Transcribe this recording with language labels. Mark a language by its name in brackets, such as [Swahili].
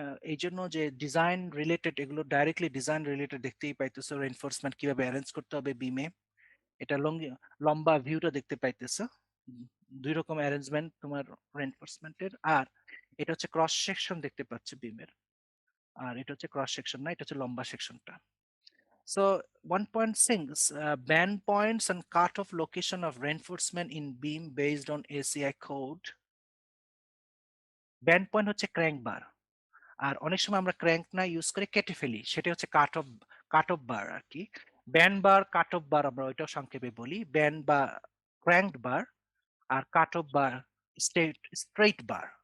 [Bangla] এই জন্য যে ডিজাইন রিলেটেড, এগুলো ডাইরেক্টলি ডিজাইন রিলেটেড দেখতেই পাইতেছো, রেনফোর্সমেন্ট কিভাবে অ্যারেঞ্জ করতে হবে বিমে, এটা লম্বা ভিউটা দেখতে পাইতেছো। দুই রকম অ্যারেঞ্জমেন্ট তোমার রেনফোর্সমেন্টের। আর এটা হচ্ছে ক্রস সেকশন দেখতে পাচ্ছ বিমের, আর এটা হচ্ছে ক্রস সেকশন না, এটা হচ্ছে লম্বা সেকশনটা। [English] So 1.6, band points and cutoff location of reinforcement in beam based on ACI code. [Bangla] Band point হচ্ছে ক্র্যাঙ্ক বার, আর অনেক সময় আমরা ক্র্যাঙ্ক না ইউজ করে কেটে ফেলি, সেটা হচ্ছে কাট অফ বার আর কি। ব্যান্ড বার, কাট অফ বার আমরা ওইটাও সংক্ষেপে বলি। ব্যান্ড বা ক্র্যাঙ্ক বার, আর কাট অফ বার স্ট্রেইট বার।